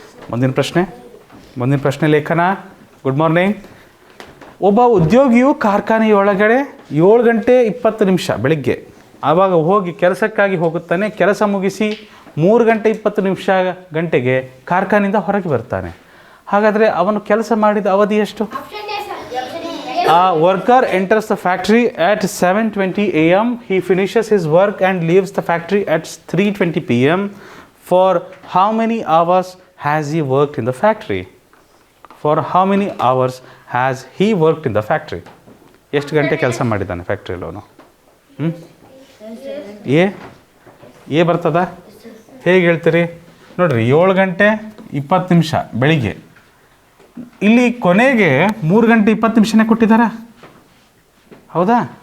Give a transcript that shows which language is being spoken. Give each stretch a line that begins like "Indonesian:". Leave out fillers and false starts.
Kannada: ಮುಂದಿನ ಪ್ರಶ್ನೆ ಲೇಖನ.
English: Good morning.
Kannada: ಒಬ್ಬ ಉದ್ಯೋಗಿಯು ಕಾರ್ಖಾನೆಯೊಳಗಡೆ 7 ಗಂಟೆ 20 ನಿಮಿಷ ಬೆಳಿಗ್ಗೆ ಆವಾಗ ಹೋಗಿ ಕೆಲಸಕ್ಕಾಗಿ ಹೋಗುತ್ತಾನೆ. ಕೆಲಸ ಮುಗಿಸಿ 3 ಗಂಟೆ 20 ಗಂಟೆಗೆ ಕಾರ್ಖಾನೆಯಿಂದ ಹೊರಗೆ ಬರ್ತಾನೆ. ಹಾಗಾದರೆ ಅವನು ಕೆಲಸ ಮಾಡಿದ ಅವಧಿ ಎಷ್ಟು?
English: A worker enters the factory at 7:20 a.m. He finishes his work and leaves the factory at 3:20 p.m. For how many hours has he worked in the factory? For how many hours has he worked in the factory?
Kannada: ಎಷ್ಟು ಗಂಟೆ ಕೆಲಸ ಮಾಡಿದ್ದಾನೆ ಫ್ಯಾಕ್ಟ್ರಿಯಲ್ಲಿ ಅವನು? A ಬರ್ತದ? ಹೇಗೆ ಹೇಳ್ತೀರಿ ನೋಡಿರಿ. 7 ಗಂಟೆ 20 ನಿಮಿಷ ಬೆಳಿಗ್ಗೆ, ಇಲ್ಲಿ ಕೊನೆಗೆ 3 ಗಂಟೆ 20 ನಿಮಿಷನೇ ಕೊಟ್ಟಿದ್ದಾರಾ? ಹೌದಾ?